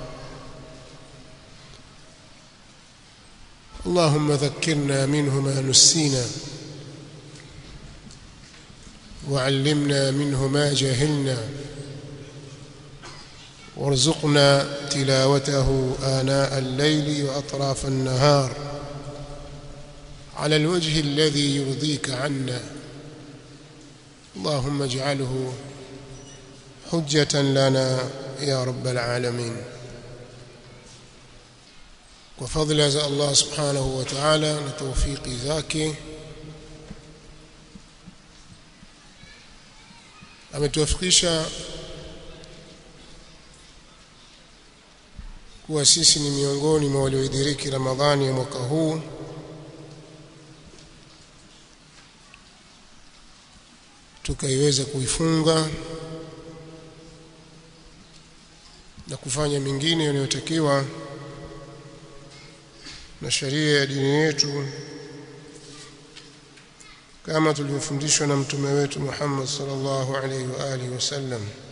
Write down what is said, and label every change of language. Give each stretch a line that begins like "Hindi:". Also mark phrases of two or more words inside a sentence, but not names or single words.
Arabic: اللهم ذكرنا منه ما نسينا، وعلمنا منه ما جهلنا، وارزقنا تلاوته آناء الليل وأطراف النهار على الوجه الذي يرضيك عنا. اللهم اجعله حجة لنا يا رب العالمين. وفضل الله سبحانه وتعالى لتوفيق ذاك
Swahili: ametuwafikisha kuwa sisi ni miongoni mwa walioidiriki Ramadhani ya mwaka huu, tukaiweza kuifunga na kufanya mengine yanayotakiwa na sheria ya dini yetu kama tulivyofundishwa na mtume wetu Muhammad
Arabic: صلى الله عليه وآله وسلم.